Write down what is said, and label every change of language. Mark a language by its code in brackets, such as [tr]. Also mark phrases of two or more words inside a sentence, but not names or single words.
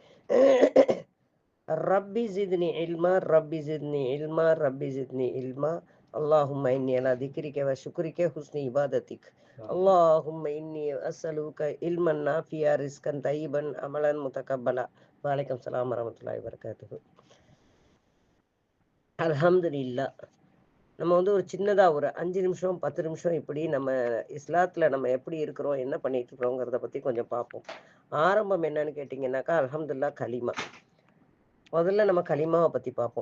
[ar] ربي زدني علما ربي زدني علما ربي زدني علما اللهم إني على ذكرك وشكرك حسن عبادتك اللهم إني أسألك علما نافعا رزقا طيبا عملا متقبلا. وعليكم السلام ورحمة الله وبركاته. அல்ஹம்துலில்லா. [ta] நம்ம வந்து ஒரு சின்னதாக ஒரு 5 நிமிஷம் 10 நிமிஷம் இப்படி நம்ம இஸ்லாத்தில் நம்ம எப்படி இருக்கிறோம், என்ன பண்ணிட்டு இருக்கிறோங்கிறத பற்றி கொஞ்சம் பார்ப்போம். ஆரம்பம் என்னன்னு கேட்டிங்கன்னாக்கா, அல்ஹம்துலில்லா கலிமா. முதல்ல நம்ம கலிமாவை பற்றி பார்ப்போம்.